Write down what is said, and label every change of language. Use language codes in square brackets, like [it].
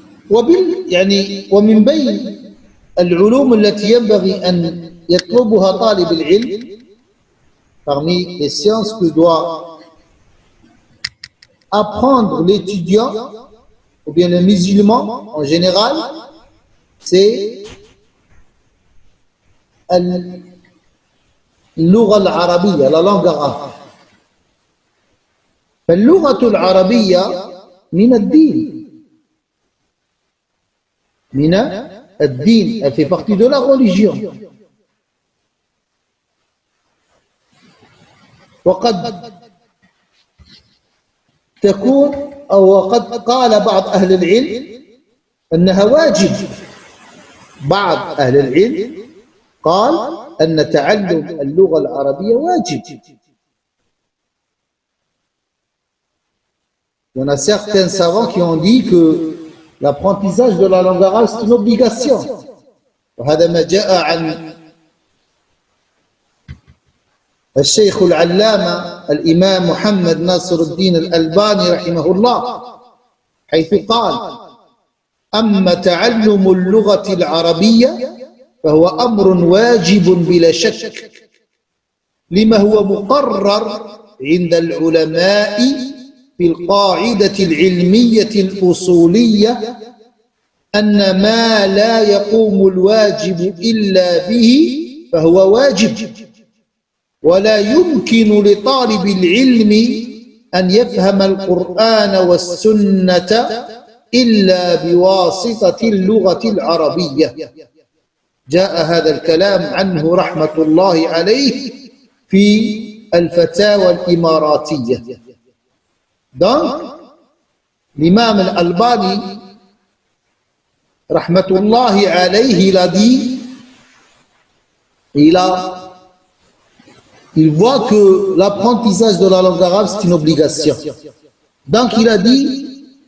[ar] ومن بين العلوم التي ينبغي أن يطلبها طالب العلم, [fr] parmi les sciences que doit apprendre l'étudiant ou bien le musulman en général, c'est [ar] اللغة العربية, [fr] la langue arabe. [ar] فاللغة العربية من الدين. من الدين, [fr] elle fait partie de la religion. [ar] وقد تكون أو وقد قال بعض أهل العلم أنها واجب. بعض أهل العلم قال أن تعلم اللغة العربية واجب. [fr] Il y en a certains savants qui ont dit que l'apprentissage de la langue arabe c'est une obligation. [ar] وهذا ما جاء عن الشيخ العلامة الإمام محمد ناصر الدين الألباني رحمه الله، حيث قال: أما تعلم اللغة العربية فهو أمر واجب بلا شك، لما هو مقرر عند العلماء في القاعدة العلمية الأصولية أن ما لا يقوم الواجب إلا به فهو واجب، ولا يمكن لطالب العلم أن يفهم القرآن والسنة إلا بواسطة اللغة العربية. جاء هذا الكلام عنه رحمة الله عليه في الفتاوى الإماراتية. [fr] Donc, l'imam al-Albani, rahmatullahi alayhi, il a dit, il voit que l'apprentissage de la langue arabe c'est une obligation. Donc il a dit